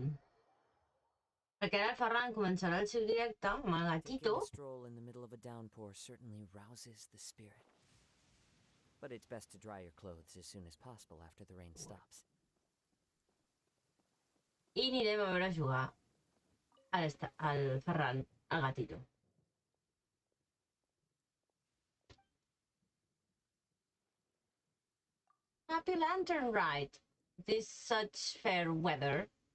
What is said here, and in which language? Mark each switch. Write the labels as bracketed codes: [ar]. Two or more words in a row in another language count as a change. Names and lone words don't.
[ca] Perquè ara el Ferran començarà el seu directe amb el gatito. [en] Taking a stroll in the middle of a downpour certainly rouses the spirit. But it's best to dry your clothes as soon as possible after the rain stops. [ca] I anirem a veure jugar al Ferran, al gatito. [en] Happy Lantern Rite. This such fair weather.